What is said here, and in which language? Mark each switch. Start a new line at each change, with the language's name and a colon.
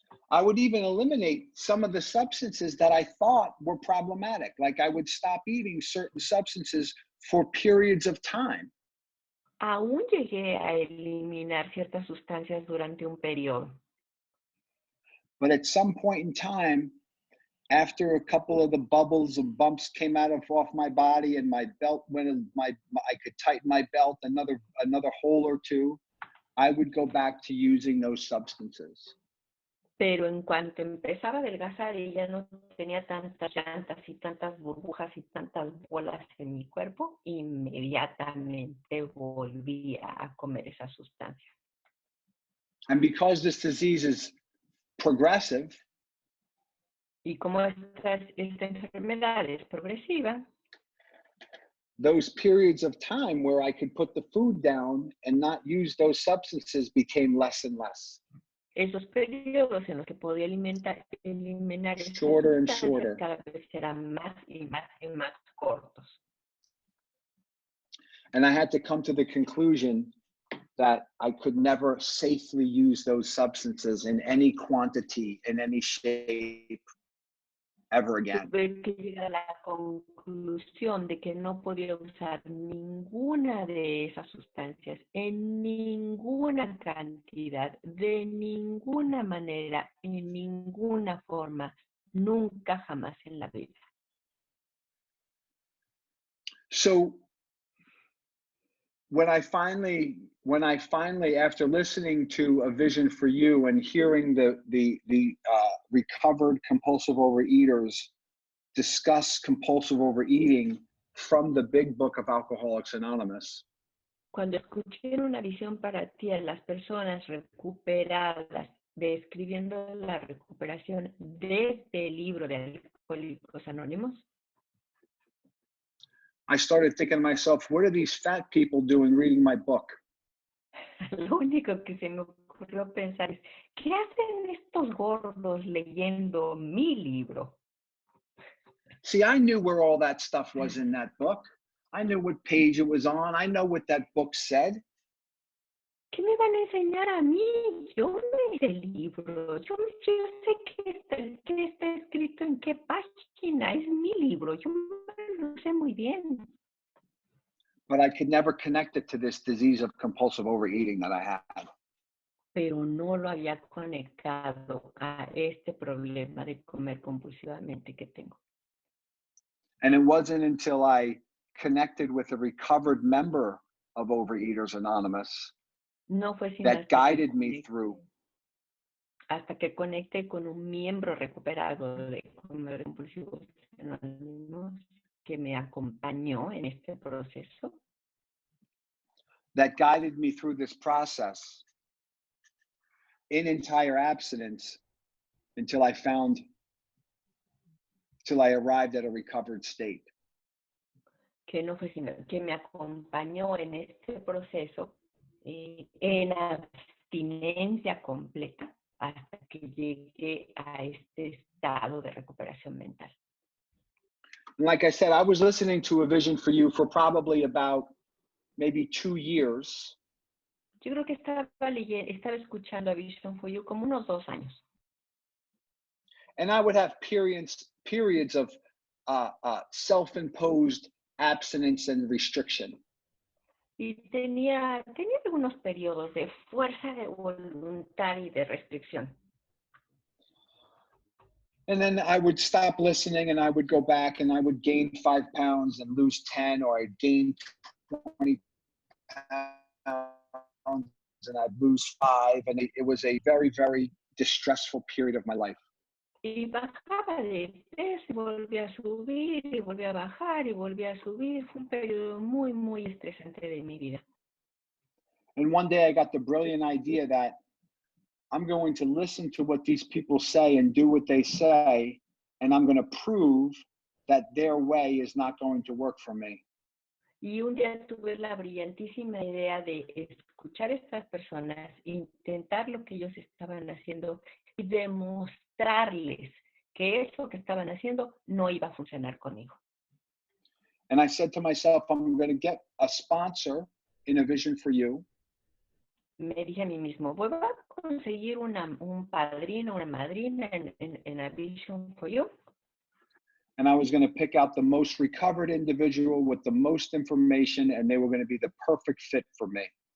English: I would even eliminate some of the substances that I thought were problematic. Like I would stop eating certain substances for periods of time.
Spanish: Aún llegué a eliminar ciertas sustancias durante un periodo.
English: But at some point in time, after a couple of the bubbles and bumps came off my body and my belt went, I could tighten my belt another hole or two, I would go back to using those substances.
Spanish: Pero en cuanto empezaba a adelgazar y ya no tenía tantas llantas y tantas burbujas y tantas bolas en mi cuerpo, inmediatamente volvía a comer esas sustancias.
English: And because this disease is progressive,
Spanish: Y como esta enfermedad es progresiva,
English: those periods of time where I could put the food down and not use those substances became less and less.
Spanish: esos periodos en los que podía eliminar
English: Shorter and
Spanish: esas sustancias
English: shorter.
Spanish: cada vez eran más y más y más cortos.
English: And I had to come to the conclusion that I could never safely use those substances in any quantity, in any shape, ever again.
Spanish: Tuve que llegar a la conclusión de que no podía usar ninguna de esas sustancias en ninguna cantidad, de ninguna manera, en ninguna forma, nunca jamás en la vida.
English: So when I finally, after listening to A Vision for You and hearing the recovered compulsive overeaters discuss compulsive overeating from the big book of Alcoholics Anonymous,
Spanish: Cuando escuché Una Visión para Ti a las personas recuperadas, describiendo la recuperación desde el libro de Alcohólicos Anónimos,
English: I started thinking to myself, what are these fat people doing reading my book?
Spanish: lo único que se me ocurrió pensar es, ¿qué hacen estos gordos leyendo mi libro?
English: See, I knew where all that stuff was in that book. I knew what page it was on. I know what that book said.
Spanish: ¿Qué me van a enseñar a mí? Yo no hice el libro. Yo sé qué está escrito en qué página. Es mi libro. Yo lo sé muy bien.
English: But I could never connect it to this disease of compulsive overeating that I had.
Spanish: Pero no lo había conectado a este problema de comer compulsivamente que tengo.
English: And it wasn't until I connected with a recovered member of Overeaters Anonymous
Spanish: No fue sino
English: that guided me through.
Spanish: hasta que conecté con un miembro recuperado de comer compulsivos anónimos que me acompañó en este proceso.
English: That guided me through this process in entire abstinence until I arrived at a recovered state.
Spanish: Que no fue sino que me acompañó en este proceso en abstinencia completa hasta que llegué a este estado de recuperación mental.
English: And like I said, I was listening to A Vision for You for probably about maybe 2 years.
Spanish: Yo creo que estaba escuchando a Vision for You como unos 2 años.
English: And I would have periods of self-imposed abstinence and restriction.
Spanish: Y tenía algunos periodos de fuerza de voluntad y de restricción.
English: And then I would stop listening and I would go back and I would gain 5 pounds and lose 10, or I'd gain 20 pounds and I'd lose 5. And it was a very, very distressful period of my life.
Spanish: Y bajaba de peso y volvía a subir y volvía a bajar y volvía a subir. Fue un periodo muy, muy estresante de mi vida.
English: And one day I got the brilliant idea that I'm going to listen to what these people say and do what they say, and I'm going to prove that their way is not going to work for me.
Spanish: Y un día tuve la brillantísima idea de escuchar a estas personas, intentar lo que ellos estaban haciendo y demostrarles que eso que estaban haciendo no iba a funcionar conmigo.
English: And I said to myself, I'm going to get a sponsor in A Vision for You.
Spanish: Me dije a mí mismo, voy a conseguir un padrino, una madrina en A Vision for You.
English: And I was going to pick out the most recovered individual with the most information, and they were going to be the perfect fit for me.